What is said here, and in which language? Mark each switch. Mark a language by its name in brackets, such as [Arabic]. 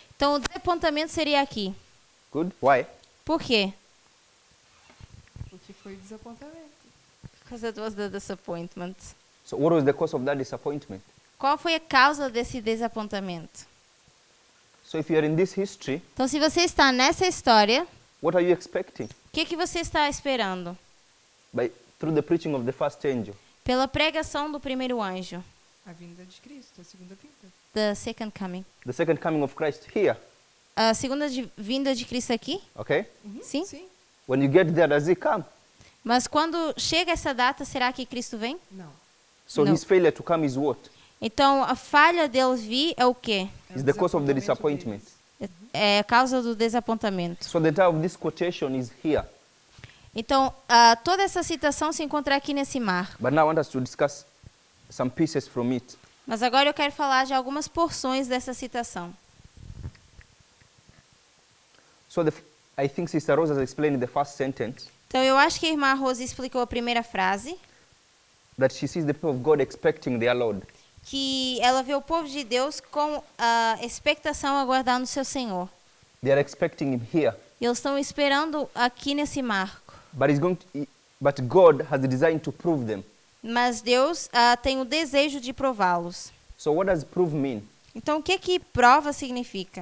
[Portuguese] Então o desapontamento seria aqui. [English] Good. Why? [Portuguese] Por quê? Porque foi desapontamento. [English] Because it was the disappointment. So what was the cause of that disappointment? [Portuguese] Qual foi a causa desse desapontamento? [English] So if you are in this history, [Portuguese] Então se você está nessa história, [English] what are you expecting? [Portuguese] o que você está esperando? [English] Through the preaching of the first angel. [Portuguese] Pela pregação do primeiro anjo. A vinda de Cristo, a segunda vinda. [English] The second coming. The second coming of Christ here. [Portuguese] A segunda vinda de Cristo aqui? [English] Okay? [Portuguese] Sim? Sim? [English] When you get there, does he come? [Portuguese] Mas quando chega essa data, será que Cristo vem? Não. [English] So No. his failure to come is what? [Portuguese] Então a falha deles vir é o quê? É [English] Is [Portuguese] o [English] the cause of the [Portuguese] desapontamento [English] disappointment. [Portuguese] deles. É a causa do desapontamento. [English] So the title of this quotation is here. [Portuguese] Então, toda essa citação se encontra aqui nesse mar. [English] But now I want us to discuss some pieces from it. [Portuguese] Mas agora eu quero falar de algumas porções dessa citação. [English] So I think Sister Rose has explained the first sentence, [Portuguese] Então, eu acho que a irmã Rose explicou a primeira frase, [English] that she sees the people of God expecting their Lord. [Portuguese] que ela vê o povo de Deus com a expectação aguardando o seu Senhor. [English] They are expecting him here. [Portuguese] E eles estão esperando aqui nesse marco. [English] But God has a design to prove them. [Portuguese] Mas Deus tem o desejo de prová-los. [English] So what does prove mean, [Portuguese] Então, o que prova significa?